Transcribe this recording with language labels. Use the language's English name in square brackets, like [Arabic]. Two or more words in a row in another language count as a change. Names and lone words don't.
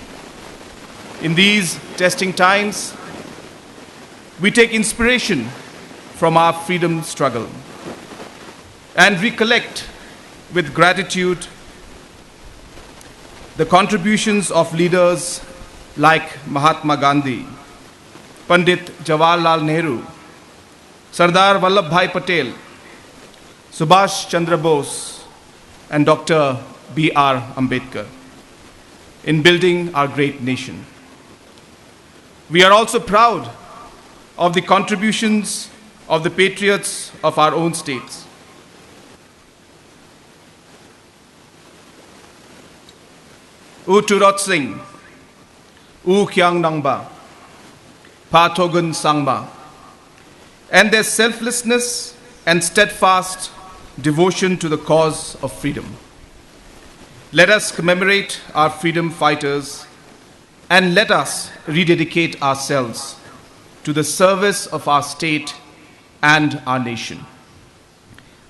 [English] In these testing times, we take inspiration from our freedom struggle and recollect with gratitude the contributions of leaders like Mahatma Gandhi, Pandit Jawaharlal Nehru, Sardar Vallabhbhai Patel, Subhash Chandra Bose, and Dr. B.R. Ambedkar in building our great nation. We are also proud of the contributions of the patriots of our own states. U Turot Singh, U Khyang Nangba, Pa Thogun Sangma, and their selflessness and steadfast devotion to the cause of freedom. Let us commemorate our freedom fighters and let us rededicate ourselves to the service of our state and our nation.